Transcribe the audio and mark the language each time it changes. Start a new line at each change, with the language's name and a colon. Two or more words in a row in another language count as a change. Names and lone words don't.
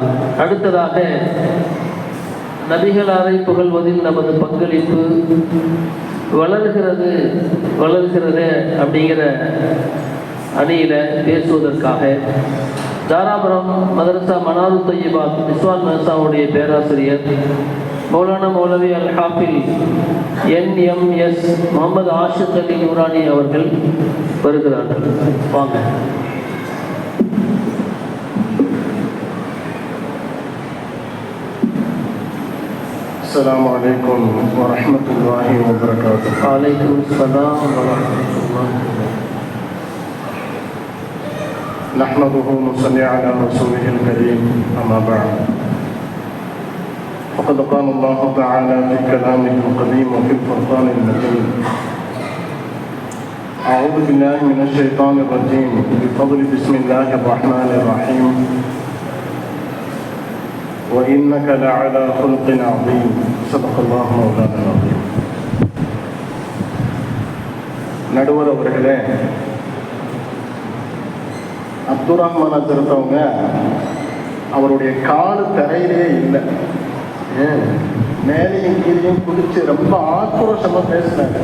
Tamil: அடுத்ததாக நபிகளாரை புகழ்வதில் நமது பங்களிப்பு வளர்கிறது அப்படிங்கிற அணியில பேசுவதற்காக தாராபுரம் மதரசா மனாரு தய்யிபாத் நிஸ்வான் மதரசாவுடைய பேராசிரியர் மௌலானா மௌலவி அல் ஹாஃபில் NMS முகமது ஆஷிக் அலி நூரானி அவர்கள் வருகிறார்கள். வாங்க.
Arabic: السلام عليكم ورحمة الله وبركاته. وعليكم السلام ورحمة الله وبركاته. نحمده ونصلي على رسوله الكريم أما بعد. فقد قال الله تعالى في كلامه القديم وفي الفرقان المجيد: أعوذ بالله من الشيطان الرجيم بفضل بسم الله الرحمن الرحيم وإنك لعلى خلق عظيم صدق الله مولانا العظيم.
Tamil: நடுவர் அவர்களே, அப்துல் ரஹ்மான் அஜர்த்தவங்க அவருடைய காலு தரையிலே இல்லை, மேலையும் கீழையும் குடிச்சு ரொம்ப ஆக்ரோஷமா பேசினாங்க.